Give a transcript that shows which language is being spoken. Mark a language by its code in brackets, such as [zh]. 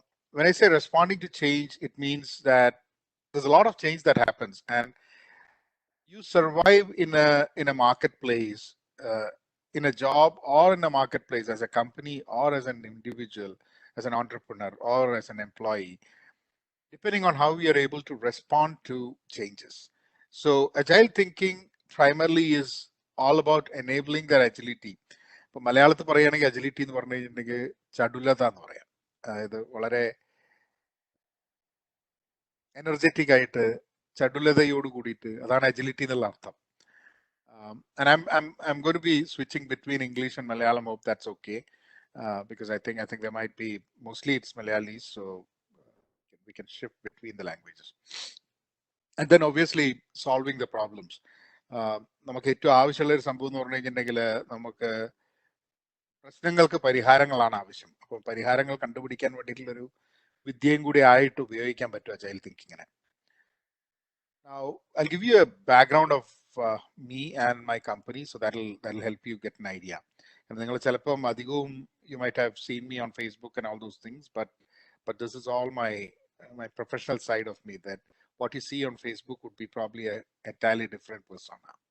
[en] When I say responding to change, it means that there's a lot of change that happens, and you survive in a marketplace, in a job or in a marketplace as a company or as an individual, as an entrepreneur or as an employee, depending on how we are able to respond to changes. So agile thinking primarily is all about enabling their agility. [ml] ഇപ്പൊ മലയാളത്തിൽ പറയുകയാണെങ്കിൽ agility എന്ന് പറഞ്ഞു കഴിഞ്ഞിട്ടുണ്ടെങ്കിൽ ചടുലത എന്ന് പറയാം. അതായത് വളരെ എനർജറ്റിക് ആയിട്ട് ചടുലതയോട് കൂടിയിട്ട്, അതാണ് അജിലിറ്റി എന്നുള്ള അർത്ഥം. [en] And I'm going to be switching between English and Malayalam. Hope that's okay, because I think there might be, mostly it's Malayalis, so we can shift between the languages. And then obviously solving the problems. [ml] നമുക്ക് ഏറ്റവും ആവശ്യമുള്ള ഒരു സംഭവം എന്ന് പറഞ്ഞു കഴിഞ്ഞിട്ടുണ്ടെങ്കിൽ നമുക്ക് പ്രശ്നങ്ങൾക്ക് പരിഹാരങ്ങളാണ് ആവശ്യം. അപ്പോൾ പരിഹാരങ്ങൾ കണ്ടുപിടിക്കാൻ വേണ്ടിയിട്ടുള്ളൊരു വിദ്യയും കൂടി ആയിട്ട് ഉപയോഗിക്കാൻ പറ്റും agile തിങ്കിങ്ങിനെ. [en] Now I'll give you a background of me and my company, so that'll help you get an idea. And [ml] നിങ്ങൾ ചിലപ്പം അധികവും [en] you might have seen me on Facebook and all those things, but this is all my professional side of me, that what you see on Facebook would be probably a entirely different persona.